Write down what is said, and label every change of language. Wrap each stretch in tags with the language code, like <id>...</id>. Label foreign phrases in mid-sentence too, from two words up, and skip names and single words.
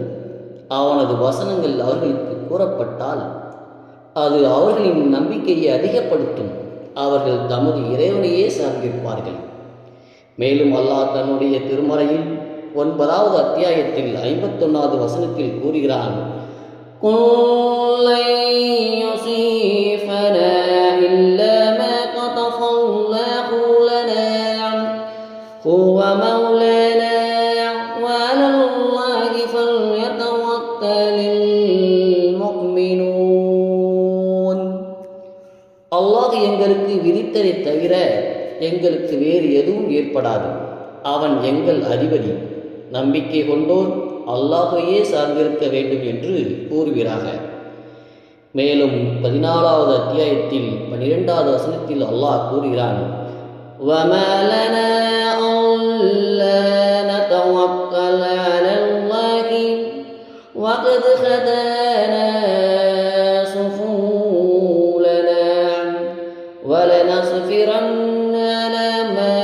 <ta>அவனது வசனங்கள் அவர்களுக்கு கூறப்பட்டால் அது அவர்களின் நம்பிக்கையை அதிகப்படுத்தும். அவர்கள் தமது இறைவனையே சார்ந்திருப்பார்கள். மேலும் அல்லாஹ் தன்னுடைய திருமறையில் 9வது அத்தியாயத்தில் 51வது வசனத்தில் கூறுகிறான்,</ta> <ar>هو مولانا وعلى الله فليتوكل المؤمنون.</ar> <ta>அல்லாஹ் எங்களுக்கு விதித்ததை தவிர எங்களுக்கு வேறு எதுவும் ஏற்படாது. அவன் எங்கள் அதிபதி. நம்பிக்கை கொண்டோர் அல்லாஹ்வையே சார்ந்திருக்க வேண்டும் என்று கூறுகிறாக. மேலும் 14வது அத்தியாயத்தில் 12வது வசனத்தில் அல்லாஹ் கூறுகிறான்,</ta> <ar>وَمَا لَنَا أَلَّا نَتَوَكَّلَ عَلَى اللَّهِ وَقَدْ هَدَانَا سُبُلَنَا وَلَنَصْبِرَنَّ عَلَى</ar>